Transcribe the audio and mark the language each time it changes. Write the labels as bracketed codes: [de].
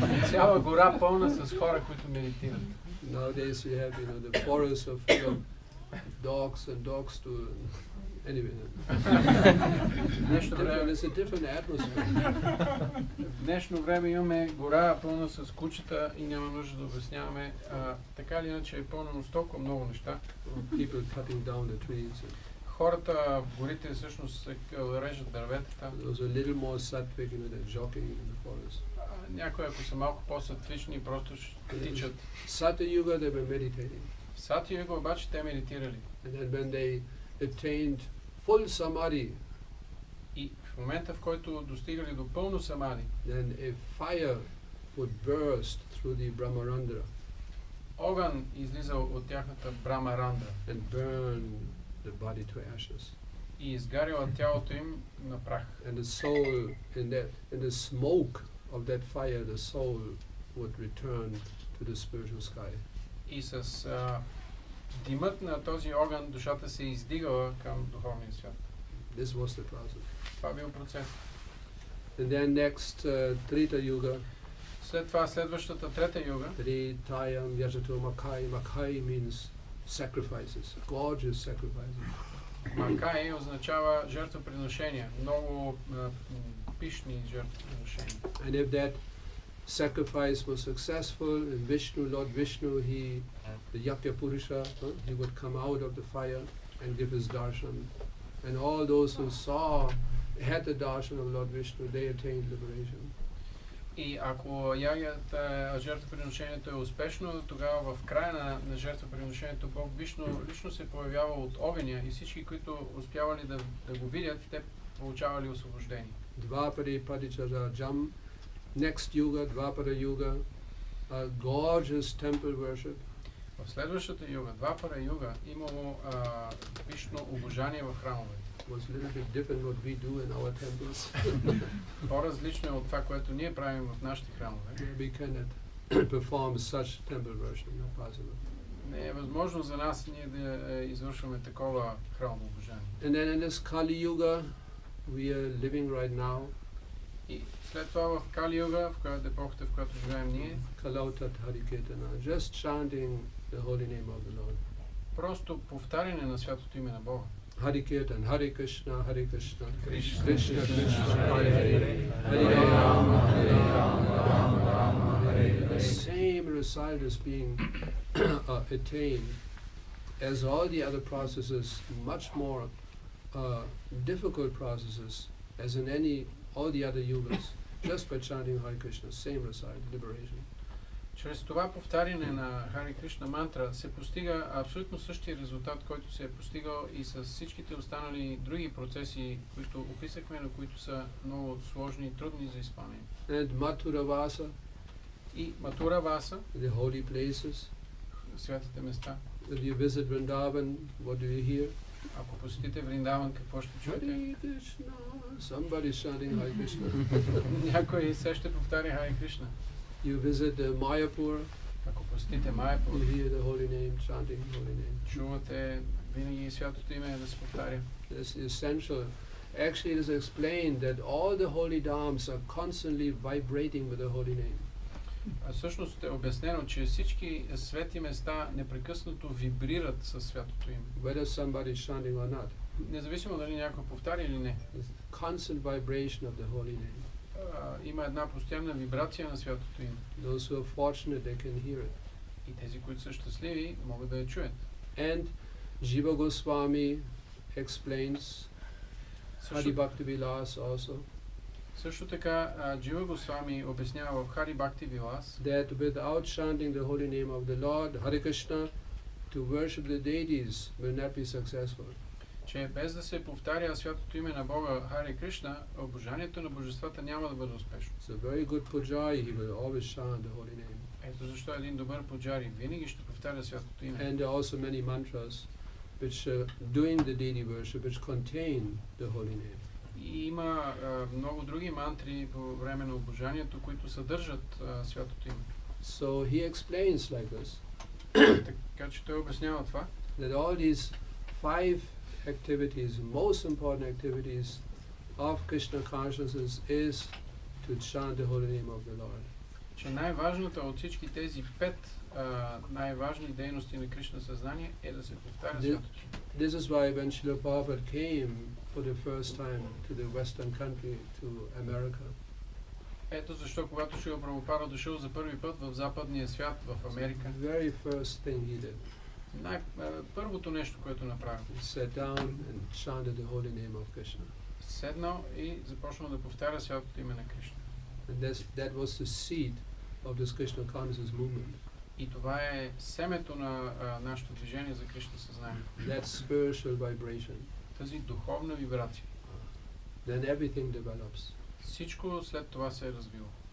[bg] Цяла гора пълна с хора, които медитират. [en] Nowadays we have, the forests are full of dogs and dogs to anyway. It's a different atmosphere. [bg] В днешно време имаме гора пълна с кучета и няма нужда да обясняваме. Така или иначе е пълно с толкова много неща. [en] People cutting down the trees. [bg] Хората в горите всъщност режат дърветата. [en] Those are a little more sattvic, they're jogging in the forest. [bg] Някои, ако са малко по-сатвични, просто ще тичат. [en] Satya Yuga, they were meditating. [bg] В Сатя Юга обаче те медитирали. [en] And then when they attained full samadhi, [bg] И в момента, в който достигали до пълно самади, [en] then a fire would burst through the Brahmarandra [bg] огън излизал от тяхната Брамарандра [en] and burn the body to ashes. [bg] и изгаряла тялото им на прах. [en] And the soul, in the smoke of that fire, the soul would return to the spiritual sky. [bg] И с димът на този огън душата се издигала към духовния свят. [en] This was the process. [bg] Това бил процес. [en] And then next, Treta Yuga, [bg] След това следващата трета юга, [sa] Tritayam Yajato Makai. [en] Makai means sacrifices, gorgeous sacrifices. [bg] Макай означава жертвоприношения, много пишни жертвоприношения. [en] And if that sacrifice was successful, and Vishnu, Lord Vishnu, the Yakya Purusha, he would come out of the fire and give his darshan. And all those who had the darshan of Lord Vishnu, they attained liberation. [bg] И ако жертвоприношението е успешно, тогава в края на жертвоприношението Бог лично се появява от огъня и всички, които успявали да го видят, те получавали освобождение. [sa] Dvapari Padichara Jam, [en] next yuga, Dvapara Yuga, gorgeous temple worship. [bg] В следващата юга, Двапара юга, имало вишно обожание в храмове. [en] Was a little bit different what we do in our temples. [bg] По-различно е от това, което ние правим в нашите храмове. [en] We cannot perform such temple worship, not possible. [bg] Не е възможно за нас ние да извършваме такова храмово обожание. [en] And then in this Kali Yuga, we are living right now. [bg] И след това в Кали юга, в която епохата, в която живеем ние, [sa] Kalautat Harikirtana, [en] just chanting the holy name of the Lord. [bg] просто повтаряне на святото име на Бога. [sa] Harikirtan, Hare Krishna, Krishna, Krishna, Krishna, Krishna, Hare Hare Hare, Hare, Hare Rama, Hare Rama, Rama, Rama, Hare [en] The [sa] Hare. [en] same result is being attained as all the other processes, much more difficult processes, as in all the other yugas, just by chanting Hare Krishna, same result, liberation. [bg] Чрез това повтаряне на Хари Кришна мантра се постига абсолютно същия резултат, който се е постигал и с всичките останали други процеси, които описахме, но които са много сложни и трудни за изпълнение. [en] And Mathura Vasa, [bg] И Матура Васа, [en] the holy places. [bg] святите места. [en] If you visit Vrindavan, what do you hear? [bg] Ако посетите Вриндаван, какво ще чуете? [en] Hare Krishna. Somebody chanting Hare Krishna. [bg] Някой се ще повтаря Хари Кришна. [en] You visit Mayapur, [bg] Ако посетите Майяпур, [en] you hear the holy name, chanting holy name. [bg] чувате винаги святото име да се повтаря. [en] That's essential. Actually, it is explained that all the holy dhams are constantly vibrating with the holy name. [bg] А всъщност е обяснено, че всички свети места непрекъснато вибрират със святото име. [en] Whether somebody is chanting or not. [bg] Независимо дали някой повтаря или не. [en] It's constant vibration of the holy name. [bg] Има една постоянна вибрация на святото име. [en] Those who are fortunate, they can hear it. [bg] И тези, които са щастливи, могат да я чуят. [en] And Jiva Goswami explains, Adi Bhakti Vilas also, [bg] Също така, Джива Госвами обяснява в Хари Бхакти Вилас, [en] that without chanting the holy name of the Lord, Hare Krishna, to worship the deities will not be successful. [bg] че без да се повтаря святото име на Бога Хари Кришна, обожанието на божествата няма да бъде успешно. [en] So a very good pujari, he will always chant the holy name. [bg] Ето защо един добър пуджари винаги ще повтаря святото име. [en] And there are also many mantras which during the deity worship which contain the holy name. [bg] И има много други мантри по време на обожанието, които съдържат святото име. [en] So he explains like this, [bg] Така че той обяснява това, [en] that all these 5 activities, most important activities of Krishna consciousness is to chant the holy name of the Lord. [bg] че най-важната от всички тези 5 най-важни дейности на Кришна съзнание е да се повтаря святото име. [en] This is why when Srila Prabhupada came for the first time to the Western country, to America, [bg] Ето защо, когато Шрила Прабхупада дошъл за първи път в западния свят, в Америка, [en] the very first thing he did, [bg] първото нещо, което направи, [en] he sat down and chanted the holy name of Krishna. [bg] седнал и започнал да повтаря святото име на Кришна. [en] And that was the seed of this Krishna consciousness movement. [bg] И това е семето на нашето движение за Кришна съзнание. [en] That spiritual vibration. [bg] Тази духовна вибрация. [en] Then everything develops. [bg] Всичко след това се е развило.